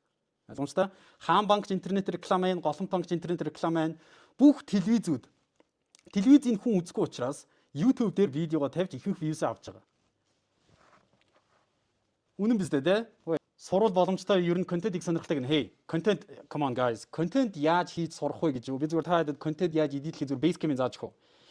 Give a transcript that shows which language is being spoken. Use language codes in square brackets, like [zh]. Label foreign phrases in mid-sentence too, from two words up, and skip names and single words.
[mn] Ойлгомжтой? Хаан банкч интернет реклам байна, голомт банкч интернет реклам байна. Бүх телевизүүд телевизийн хүн үзэхгүй учраас YouTube дээр видеогоо тавьж ихэнх views авч байгаа. Үнэн биз дээ, тэ? Сурвал боломжтой ер нь контентыг сонирхдаг нь [en] hey, content come on guys. [mn] Контент яаж хийж сурах вэ гэж би зүгээр та хэд контент яаж edit хийх зүгээр Basecamp-ийг зааж өгөө.